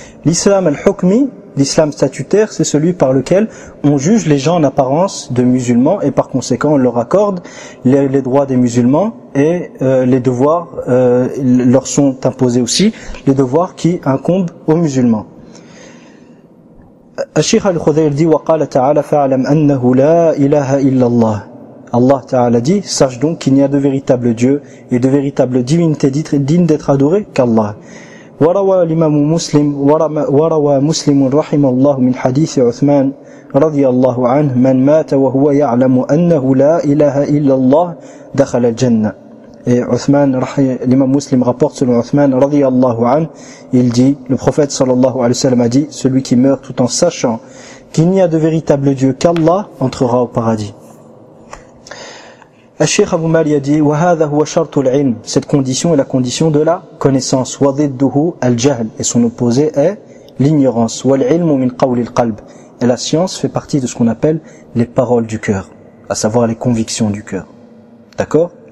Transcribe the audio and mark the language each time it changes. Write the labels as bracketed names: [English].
[French] L'islam al-hukmi, l'islam statutaire, c'est celui par lequel on juge les gens en apparence de musulmans et par conséquent on leur accorde les droits des musulmans et les devoirs leur sont imposés aussi, les devoirs qui incombent aux musulmans. [Arabic] الشيخ الخضير دي وقال تعالى فاعلم أنه لا إله إلا الله. الله تعالى دي [French] sache donc qu'il n'y a de véritable Dieu et de véritable divinité digne d'être adoré qu'Allah. [Arabic] وروى الإمام مسلم وروى مسلم رحمه الله من حديث عثمان رضي الله عنه من مات وهو يعلم أنه لا إله إلا الله دخل الجنة. [French] Et Uthman, l'imam muslim rapporte selon Uthman, radiyallahu anhu, il dit, le prophète sallallahu alayhi wa sallam a dit, celui qui meurt tout en sachant qu'il n'y a de véritable Dieu qu'Allah entrera au paradis. Al-Sheikh Abu Mali a dit, [Arabic] wa hadha huwa shartu al-ilm, [French] cette condition est la condition de la connaissance, [Arabic] wa dhidduhu al-jahl, [French] et son opposé est l'ignorance, [Arabic] wa al-ilmu min qawli al-qalb, [French] et la science fait partie de ce qu'on appelle les paroles du cœur, à savoir les convictions du cœur. D'accord ?